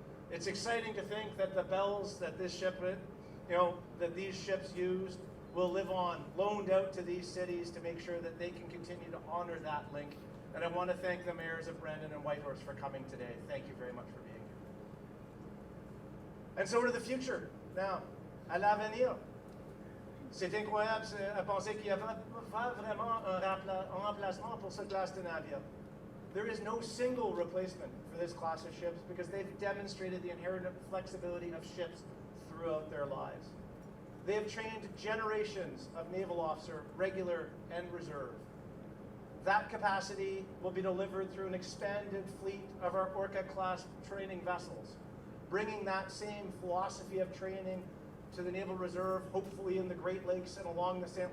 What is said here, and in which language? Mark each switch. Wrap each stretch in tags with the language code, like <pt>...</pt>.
<en>It's exciting to think that the bells that this ship, that these ships used will live on, loaned out to these cities to make sure that they can continue to honor that link. And I want to thank the mayors of Brandon and Whitehorse for coming today. Thank you very much for being here. And so to the future, now,</en> <fr>à l'avenir. C'est incroyable à penser qu'il y avait pas vraiment un remplacement pour ce classe de navire.</fr> <en>There is no single replacement for this class of ships because they've demonstrated the inherent flexibility of ships throughout their lives. They have trained generations of naval officer, regular and reserve. That capacity will be delivered through an expanded fleet of our Orca-class training vessels, bringing that same philosophy of training to the Naval Reserve, hopefully in the Great Lakes and along the St.</en>